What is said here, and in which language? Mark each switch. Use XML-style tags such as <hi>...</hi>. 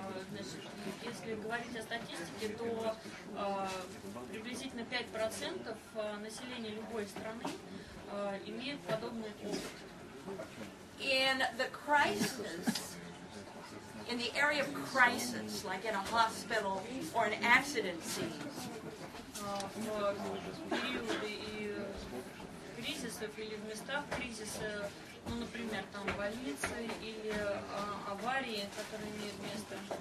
<ru>Значит, если говорить о статистике, то приблизительно 5% населения любой страны имеют подобный опыт.</ru> <en>In the crisis, in the area of crisis, like in a hospital or an accident scene,</en> <ru>В периоды кризисов или в местах кризиса, ну, например, там больницы или аварии, которые имеют место,</ru>